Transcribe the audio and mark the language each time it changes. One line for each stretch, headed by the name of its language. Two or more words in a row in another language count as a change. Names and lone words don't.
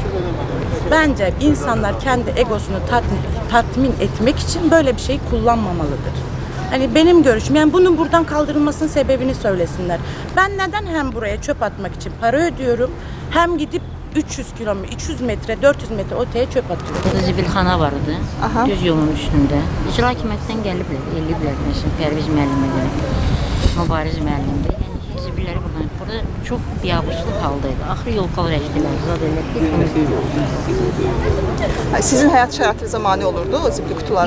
Turkish: Bence insanlar kendi egosunu tatmin etmek için böyle bir şey kullanmamalıdır. Hani benim görüşüm, yani bunun buradan kaldırılmasının sebebini söylesinler. Ben neden hem buraya çöp atmak için para ödüyorum, hem gidip 300 kilometre, 300 metre, 400 metre öteye çöp atıyorum.
Azerbaijani: Burada zibilxana vardı, düz yolun üstündə. İcra hakimiyyətindən gəliblər, eləyiblər, məsələn, Pərviz müəllimə görə, Mübariz müəllimdə. Yəni, zibilləri buradan. Burada çox biabırçılıq haldaydı. Axır yolkalar əkdilər, zad elətdik.
Turkish: Sizin həyat şəraitinize mane olurdu o zibil kutuları?